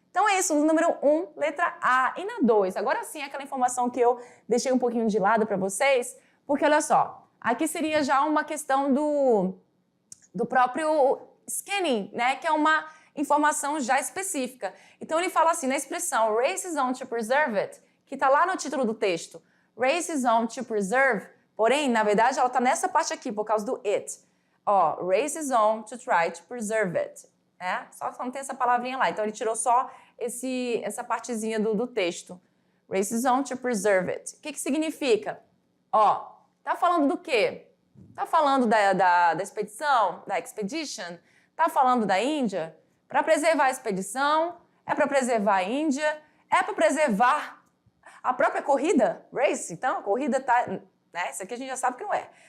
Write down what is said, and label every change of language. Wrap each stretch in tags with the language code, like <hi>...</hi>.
<pt>Então é isso, no número 1, letra A. E na 2, agora sim, aquela informação que eu deixei um pouquinho de lado para vocês, porque olha só, aqui seria já uma questão do próprio scanning, né? Que é uma informação já específica. Então ele fala assim, na expressão</pt> <en>race is on to preserve it,</en> <pt>que está lá no título do texto,</pt> <en>race is on to preserve,</en> <pt>porém, na verdade, ela está nessa parte aqui, por causa do it.</pt> <en>Ó, race is on to try to preserve it.</en> <pt>Só não tem essa palavrinha lá. Então, ele tirou só essa partezinha do texto.</pt> <en>Race is on to preserve it.</en> <pt>O que significa? Ó, tá falando do quê? Tá falando da expedição, da expedition? Tá falando da Índia? Para preservar a expedição? É para preservar a Índia? É para preservar a própria corrida? Race? Então, a corrida tá... Né? Isso aqui a gente já sabe que não é.</pt>